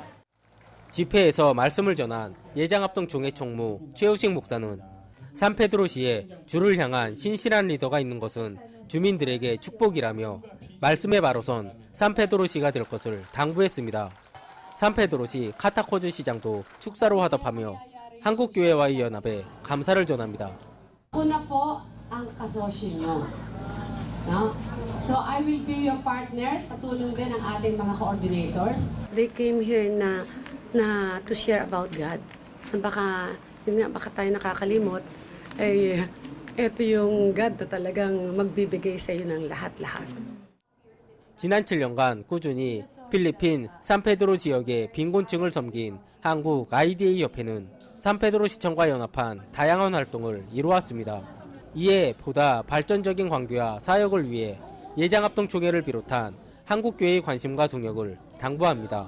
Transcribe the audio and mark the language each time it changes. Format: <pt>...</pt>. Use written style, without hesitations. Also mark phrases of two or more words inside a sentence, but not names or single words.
<ko>집회에서 말씀을 전한 예장합동총회 총무 최우식 목사는 산페드로시에 주를 향한 신실한 리더가 있는 것은 주민들에게 축복이라며 말씀에 바로선 산페드로시가 될 것을 당부했습니다. 산페드로시 카타코즈 시장도 축사로 화답하며 한국교회와의 연합에 감사를 전합니다.</ko> <tl>Una po ang kasosyo nyo. No?</tl> <en>So I will be your partners.</en> <tl>Sa tulong din ng ating mga coordinators.</tl> <en>They came here na to share about God.</en> <tl>Baka, yun nga, baka tayo nakakalimot. Ito yung God na talagang magbibigay sa iyo ng lahat-lahat.</tl> <ko>지난 7년간 꾸준히 필리핀 산페드로 지역의 빈곤층을 섬긴 한국 IDA 협회는 산페드로 시청과 연합한 다양한 활동을 이루었습니다. 이에 보다 발전적인 관계와 사역을 위해 예장합동총회를 비롯한 한국교회의 관심과 동역을 당부합니다.</ko>